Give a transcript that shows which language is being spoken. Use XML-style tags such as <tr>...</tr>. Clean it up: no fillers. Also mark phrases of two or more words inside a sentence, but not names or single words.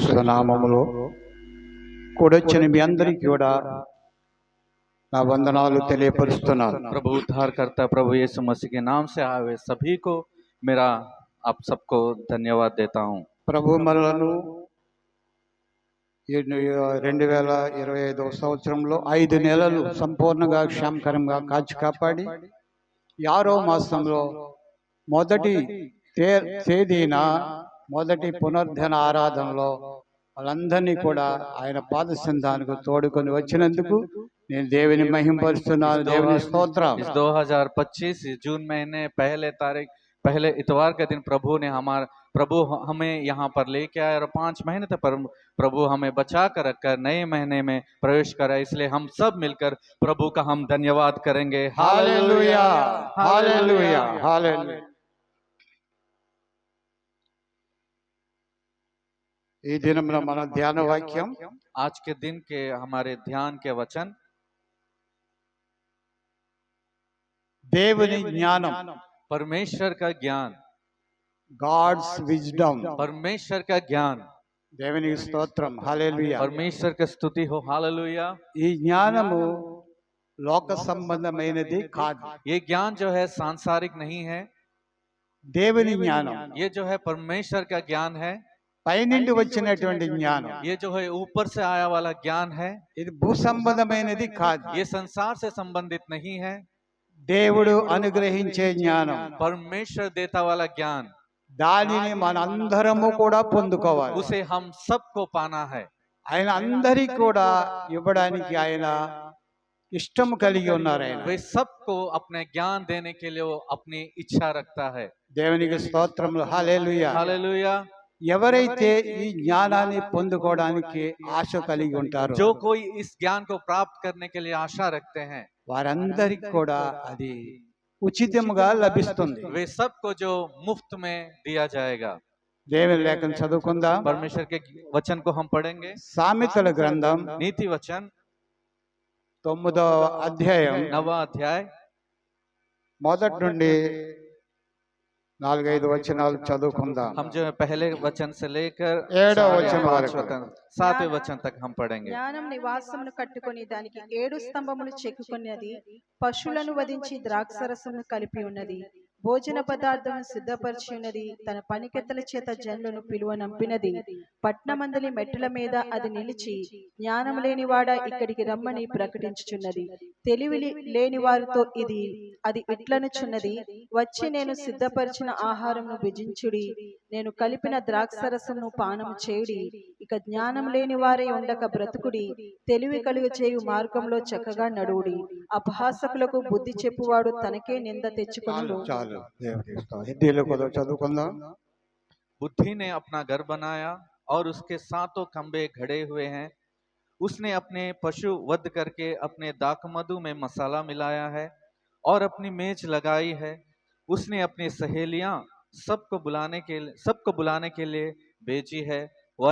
<te>నామములో కూడొచ్చిన మీ అందరికీ కూడా నా వందనాలు తెలియపరుస్తున్నాను।</te> <hi>प्रभु उद्धारकर्ता प्रभु यीशु मसीह के नाम से आए हुए सभी को मेरा आप सबको धन्यवाद देता हूँ।</hi> <te>ప్రభు మనలను 2025 సంవత్సరంలో 5 నెలలు సంపూర్ణంగా క్షేమకరంగా కాచి కాపాడి 6వ మాసంలో మొదటి తేదీన మొదటి పునర్ధన ఆరాధనలో వాళ్ళందరినీ కూడా ఆయన పాద సంధానికి తోడుకొని వచ్చినందుకు నేను దేవుని మహిమపరుస్తున్నాను। దేవుని స్తోత్రం।</te> <hi>इस 2025 जून महीने पहले इतवार के दिन प्रभु हमें यहाँ पर लेके आए और 5 महीने तक प्रभु हमें बचा कर रखकर नए महीने में प्रवेश करा, इसलिए हम सब मिलकर प्रभु का हम धन्यवाद करेंगे। हालेलुया हालेलुया हालेलुया।</hi> <te>ఈ దినమున మన ధ్యాన వాక్యం</te> <hi>आज के दिन के हमारे ध्यान के वचन</hi> <te>దేవుని జ్ఞానం,</te> <hi>परमेश्वर का ज्ञान,</hi> <en>God's wisdom,</en> <hi>परमेश्वर का ज्ञान।</hi> <te>దేవునికి స్తోత్రం। హల్లెలూయా।</te> <hi>परमेश्वर का स्तुति हो। हालेलुया।</hi> <te>ఈ జ్ఞానము లోక సంబంధమైనది కాదు।</te> <hi>ये ज्ञान जो है सांसारिक नहीं है,</hi> <te>దేవుని జ్ఞానం,</te> <hi>ये जो है परमेश्वर का ज्ञान है,</hi> <te>పైనుండి వచ్చినటువంటి జ్ఞానం।</te> <hi>ये जो है ऊपर से आया वाला ज्ञान है,</hi> <te>ఇది భూ సంబంధమైనది కాదు।</te> <hi>ये संसार से संबंधित नहीं है,</hi> <te>దేవుడు అనుగ్రహించే జ్ఞానం,</te> <hi>परमेश्वर देता वाला ज्ञान,</hi> <te>దానిని మనందరము కూడా పొందుకోవాలి।</te> <hi>उसे हम सबको पाना है।</hi> <te>ఆయన అందరికీ కూడా ఇవ్వడానికి ఆయన ఇష్టం కలిగి ఉన్నారు। ఆయన</te> <hi>वे सबको अपने ज्ञान देने के लिए वो अपनी इच्छा रखता है।</hi> <te>దేవునికి స్తోత్రములు। హల్లెలూయా।</te> <hi>हालेलुया।</hi> <te>ఎవరైతే ఈ జ్ఞానాన్ని పొందుకోవడానికి ఆశ కలిగి ఉంటారో,</te> <hi>जो कोई इस ज्ञान को प्राप्त करने के लिए आशा रखते हैं,</hi> <te>వారందరికీ కూడా అది ఉచితముగా లభిస్తుంది।</te> <hi>वे सबको जो मुफ्त में दिया जाएगा।</hi> <te>దేవుని లేఖను చదువుకుందాం।</te> <hi>परमेश्वर के वचन को हम पढ़ेंगे।</hi> <te>సామెతల గ్రంథం</te> <hi>नीति वचन</hi> <te>9వ అధ్యాయం</te> <hi>9वां अध्याय</hi> <te>మొదటి నుండి 4-5 వచనాలు చదువుకుందాం।</te> <hi>हम जो है पहले वचन से लेकर</hi> <te>7వ వచనం వరకు</te> <hi>7वें वचन तक हम पढ़ेंगे।</hi> <te>జ్ఞానం నివాసమును కట్టుకొని దానికి 7 స్తంభములు చెక్కుకొన్నది, పశువులను వధించి ద్రాక్షరసమును కలిపి ఉన్నది, భోజన పదార్థమును సిద్ధపరిచి ఉన్నది, తన పనికెత్తల చేత జనులను పిలువనంపినది, పట్నమందలి మెట్టుల మీద అది నిలిచి జ్ఞానం లేనివాడా ఇక్కడికి రమ్మని ప్రకటించుచున్నది, తెలివి లేని వారితో అది ఇట్లనుచున్నది, వచ్చి నేను సిద్ధపరిచిన ఆహారమును భుజించుడి, నేను కలిపిన ద్రాక్షరసమును పానము చేయుడి, ఇక జ్ఞానం లేని వారే ఉండక బ్రతుకుడి, తెలివి కలుగ చేయు మార్గంలో చక్కగా నడువుడి, అపహాసకులకు బుద్ధి చెప్పువాడు తనకే నింద తెచ్చుకొనును। హిందీలో కూడా చదువుకుందాం।</te> <hi>बुद्धि ने अपना घर बनाया और उसके सातों खंबे खड़े हुए हैं, उसने अपने पशु वध करके अपने दाखमधु में मसाला मिलाया है और अपनी मेज लगाई है, उसने अपनी सहेलियां सबको बुलाने के लिए भेजी है, वह</hi>